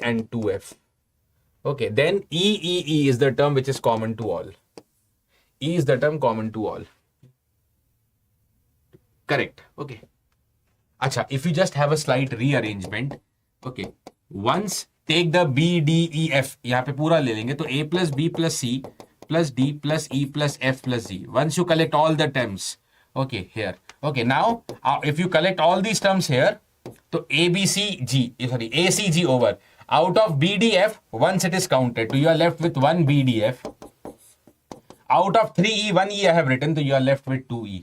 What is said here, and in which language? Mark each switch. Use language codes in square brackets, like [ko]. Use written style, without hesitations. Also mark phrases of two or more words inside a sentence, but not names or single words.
[en] So 2D and 2F. Okay, then E is the term which is common to all. E is the term common to all. Correct. Okay. Acha, if you just have a slight rearrangement, okay, once take the B, D, E, F, [hi] यहाँ पे पूरा ले लेंगे, तो [en] A plus B plus C plus D plus E plus F plus G. Once you collect all the terms, okay, here. Okay, now, if you collect all these terms here, so A, B, C, G, sorry, A, C, G over. Out of B, D, F, once it is counted, so you are left with 1 B, D, F. Out of 3E, 1E I have written, so you are left with 2E.